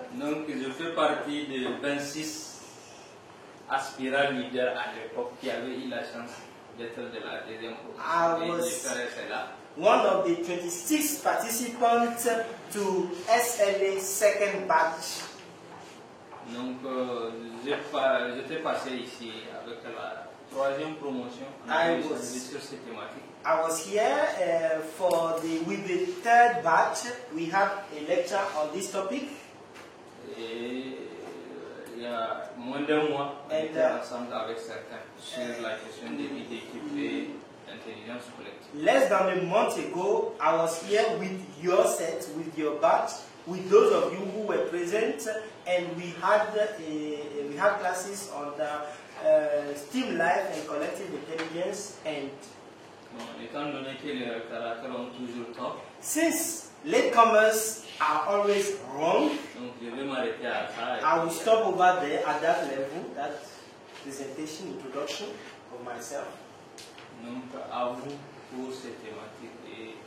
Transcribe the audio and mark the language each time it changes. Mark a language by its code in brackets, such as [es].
[fr] Donc, je fais partie des 26 aspirants leaders à l'époque qui avaient eu la chance d'être de la deuxième position. [en] One of the 26 participants to SLA second batch. [fr] Donc, j'étais passé ici avec la troisième promotion sur cette thématique. [en] I was here with the third batch. We had a lecture on this topic. [fr] Et il y a moins d'un mois, on était ensemble avec certains sur la question des vies d'équipe et l'intelligence collective. [en] Less than a month ago, I was here with your set, with your batch, with those of you who were present, and we had classes on the STEAM life and collective intelligence. And [fr] étant donné que les retardataires ont toujours tort, [en] since latecomers are always wrong, [fr] donc je vais m'arrêter à ça. [en] I will stop over there at that level, that presentation, introduction of myself. [fr] Donc à vous pour cette thématique et